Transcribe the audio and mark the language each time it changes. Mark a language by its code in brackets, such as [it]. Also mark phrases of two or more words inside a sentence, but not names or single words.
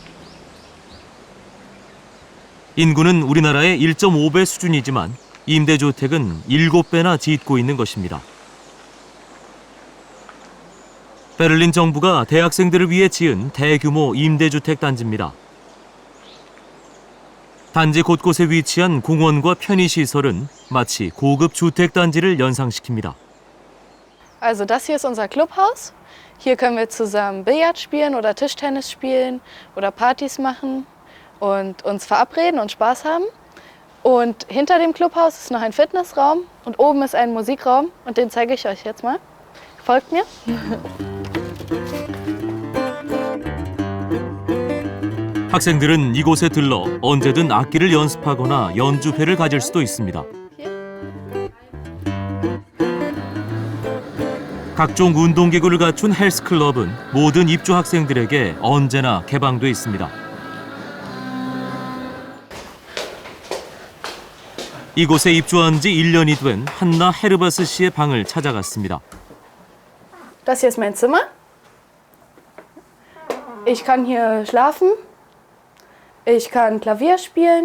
[ko] 인구는 우리나라의 1.5배 수준이지만 임대주택은 7배나 짓고 있는 것입니다. 베를린 정부가 대학생들을 위해 지은 대규모 임대주택 단지입니다. 단지 곳곳에 위치한 공원과 편의시설은 마치 고급 주택 단지를 연상시킵니다. [de] Also das hier ist unser Clubhaus. Hier können wir zusammen Billard spielen oder Tischtennis spielen oder Partys machen und uns verabreden und Spaß haben. Und hinter dem Clubhaus ist noch ein Fitnessraum und oben ist ein Musikraum und den zeige ich euch jetzt mal. Folgt mir. [ko] 학생들은 이곳에 들러 언제든 악기를 연습하거나 연주회를 가질 수도 있습니다. 각종 운동기구를 갖춘 헬스클럽은 모든 입주 학생들에게 언제나 개방돼 있습니다. 이곳에 입주한 지 1년이 된 한나 헤르바스 씨의 방을 찾아갔습니다. [de] Das hier ist mein Zimmer. Ich kann hier schlafen. Ich kann Klavier spielen.